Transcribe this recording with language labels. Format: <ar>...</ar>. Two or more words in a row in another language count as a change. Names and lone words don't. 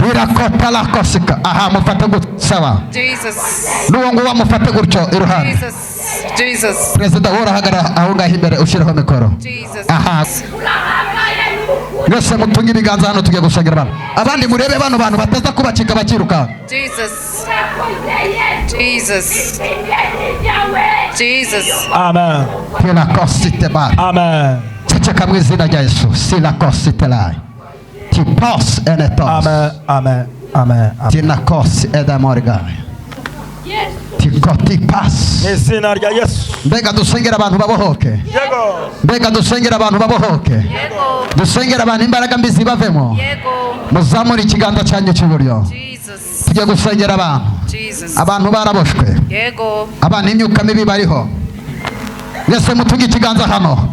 <rw>Birakota la kosika. Aha mufate gutya. Sawa. Jesus. N'uwo nguwo mufate gutyo iruhande. Jesus. Jesus. Perezida urahagara aho ngaho imbere ushyiraho mikoro. Jesus. Aha. Mwese mutunge ibiganza hano tugiye gusengera abantu. Abandi murebe bano bantu bataza kubacika bakiruka. Jesus. Jesus. Jesus. Amen. Tela kosite bar. Amen. Ceceka mu izina rya Yesu. Sila kosite lai. Ti pos ene tos. Amen. Amen. Amen. Ti na kos eda morgai. Ti koti pas. Mu izina rya Yesu. Mbega dusengera abantu babohoke. Yego. Mbega dusengera abantu babohoke. Yego. Dusengera abantu imbaraga mbi zibavemo. Yego. Muzamure ikiganza cyanyu cy'iburyo. Jesus. Tugiye gusengera abantu. Jesus. Abantu baraboshwe. Yego. Abantu imyuka mibi bariho. Mwese mutunge ikiganza hano.</rw>